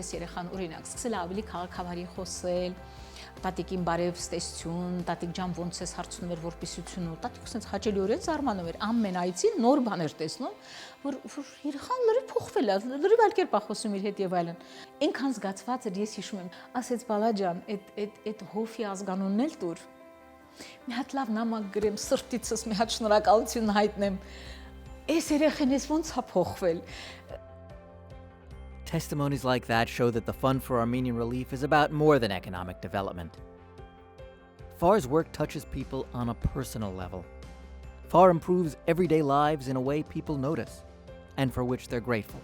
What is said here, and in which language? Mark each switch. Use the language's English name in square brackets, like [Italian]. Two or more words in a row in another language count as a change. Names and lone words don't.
[Armenian] այս երեխան, օրինակ, սկսել է ավելի քաղաքավարի խոսել, տատիկին բարև ստեսություն, տատիկ ջան ոնց ես հարցնում էր որպիսություն ու տատիկը ասենց հաճելիորեն զարմանում էր, ամեն այցին նոր բան էր տեսնում, որ երեխան լրիվ փոխվել է, լրիվ այլ կերպ է խոսում իր հետ եւ այլն։ Այնքան զգացված էր, ես հիշում եմ, ասեց բալա ջան, այդ հոֆի ազգանունն էլ տուր։ Մի հատ լավ նամակ գրեմ, սրտիցս մի հատ շնորհակալություն հայտնեմ։ Այս երեխան էս ոնց է փոխվել։ [English] Testimonies like that show that the Fund for Armenian Relief is about more than economic development. FAR's work touches people on a personal level. FAR improves everyday lives in a way people notice, and for which they're grateful.